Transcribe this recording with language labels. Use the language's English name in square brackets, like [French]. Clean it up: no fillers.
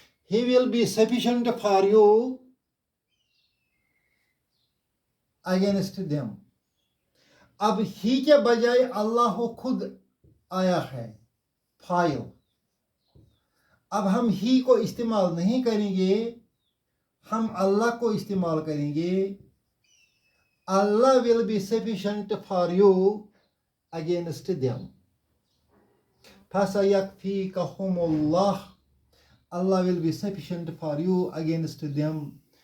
[English] He will be sufficient for you against them. [Urdu] اب ہی کے بجائے اللہ خود آیا ہے فاعل. اب ہم ہی کو استعمال نہیں کریں گے، ہم اللہ کو استعمال کریں گے. [English] Allah will be sufficient for you against them. [Arabic] فَسَيَكْفِيكَهُمُ اللَّهُ. [English] Allah will be sufficient for you against them.